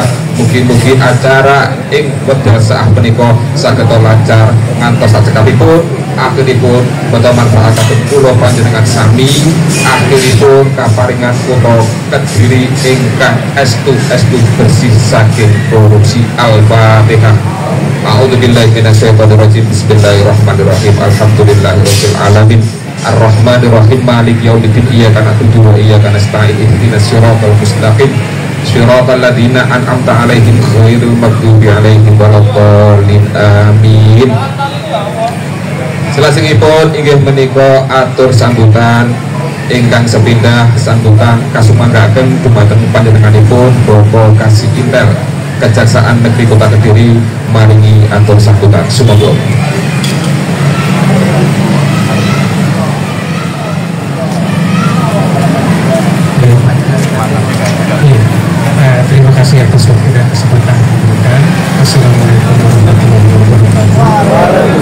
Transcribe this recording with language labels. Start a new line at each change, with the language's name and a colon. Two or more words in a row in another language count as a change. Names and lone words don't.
Javanese: Mugi-mugi acara ing wekdal saah menika saged lancar ngantos sakabehipun akhiripun beta manfaataken kula panjenengan sami akhiripun kaparingan kutha Kediri ingkang estu bersih saking korupsi.
Arabic: Al-Fatihah. أعوذ بالله من الشيطان الرجيم. بسم الله الرحمن الرحيم. الحمد لله رب العالمين. الرحمن الرحيم. مالك يوم الدين. إياك نعبد وإياك نستعين. اهدنا الصراط المستقيم. صراط الذين أنعمت عليهم غير المغضوب عليهم ولا الضالين.
Javanese: Amin. Salajengipun inggih menika atur sambutan ingkang sepindah sambutan kasumanggaken dumateng panjenenganipun Bapak Kasih Intel Kejaksaan Negeri Kota Kediri maringi atur sambutan. Sumangga.
Indonesian: Terima kasih atas waktu dan kesempatan yang diberikan.
Arabic: السلام عليكم ورحمة الله وبركاته.